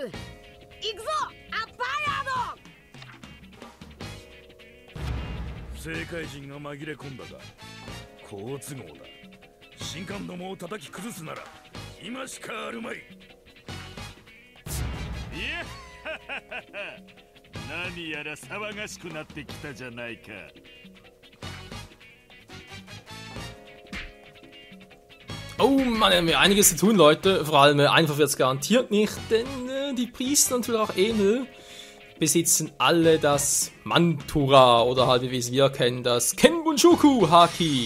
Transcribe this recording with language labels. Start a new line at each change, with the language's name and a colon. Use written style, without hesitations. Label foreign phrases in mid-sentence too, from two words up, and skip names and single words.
Japanese: 行くぞアッパーヤード。政界人が紛れ込んだが好都合だ。神官どもを叩き崩すなら今しかあるまい。いや何やら騒がしくなってきたじゃないか。
German: Oh Mann, haben wir einiges zu tun, Leute. Vor allem einfach wird es garantiert nicht, denn die Priester und natürlich auch Enel besitzen alle das Mantura oder halt wie wir es kennen, das Kenbunchuku Haki.